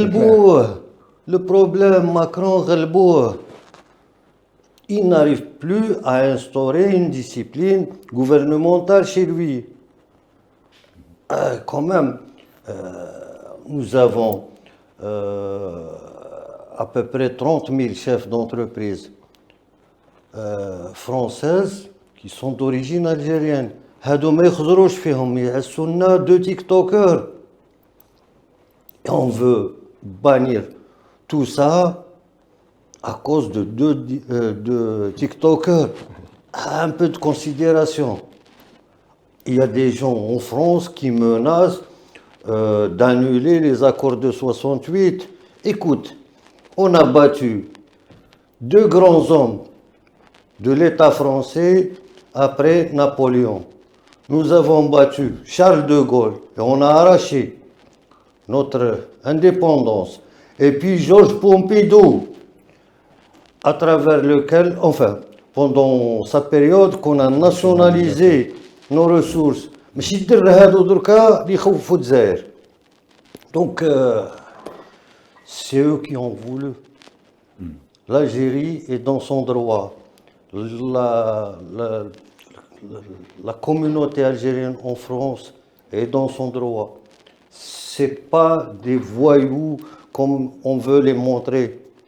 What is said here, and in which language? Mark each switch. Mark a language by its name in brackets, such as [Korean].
[French] Ghalbou, le problème Macron, Ghalbou, il n'arrive plus à instaurer une discipline gouvernementale chez lui. Quand même, nous avons à peu près 30 000 chefs d'entreprise françaises qui sont d'origine algérienne. [Arabic] هادو ما يخزروش فيهم يعسوا لنا 2 tiktokers. [French] Et on veut bannir tout ça à cause de deux tiktokers. Un peu de considération. Il y a des gens en France qui menacent d'annuler les accords de 68. Écoute, on a battu 2 grands hommes de l'État français après Napoléon. Nous avons battu Charles de Gaulle et on a arraché notre indépendance. Et puis Georges Pompidou, à travers lequel, enfin, pendant sa période, qu'on a nationalisé nos ressources. [Arabic] ماشي يدير هادو دركا اللي يخوفوا الجزائر. [French] Donc, c'est eux qui ont voulu. L'Algérie est dans son droit. La communauté algérienne en France est dans son droit. C'est pas des voyous comme on veut les montrer.